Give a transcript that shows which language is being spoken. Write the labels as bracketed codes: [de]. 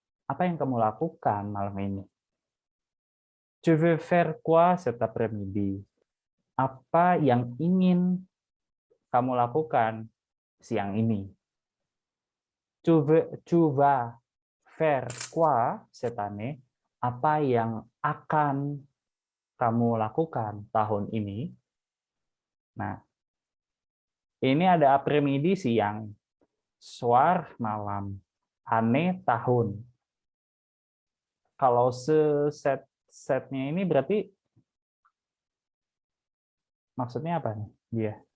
[id] Apa yang kamu lakukan malam ini? [fr] Tu veux faire quoi cet après-midi? [id] Apa yang ingin kamu lakukan siang ini? [fr] Tu vas faire quoi cette année? [id] Apa yang akan kamu lakukan tahun ini? Nah, ini ada après-midi siang, soir malam, année tahun. Kalau setnya ini berarti maksudnya apa nih dia?